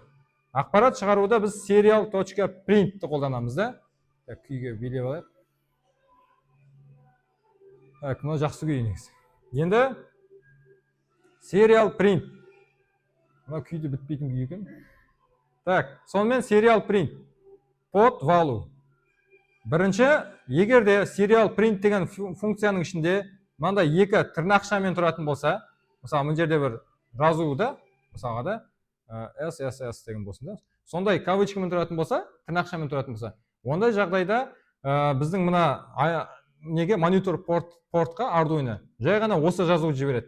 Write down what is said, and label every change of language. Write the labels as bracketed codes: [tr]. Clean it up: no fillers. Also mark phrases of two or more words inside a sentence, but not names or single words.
[kk] Ақпарат шығаруда біз serial.print'ті қолданамыз да. Күйге билеп алайық. Мына жақсы күй негізі. Енді [en] serial print. [kk] Мына күйді бітпейтін күй екен. Так, сонымен [en] serial print. Pod value. [kk] Бірінші, егерде [en] serial print [kk] деген функцияның ішінде мынандай екі тырнақшамен тұратын болса, мысалы мына жерде бір жазуды, мысалға да SSS деген болсын да. Сондай кавычкамен тұратын болса, тырнақшамен тұратын болса, ондай жағдайда біздің мына неге монитор портқа Arduino жай ғана осы жазуды жібереді.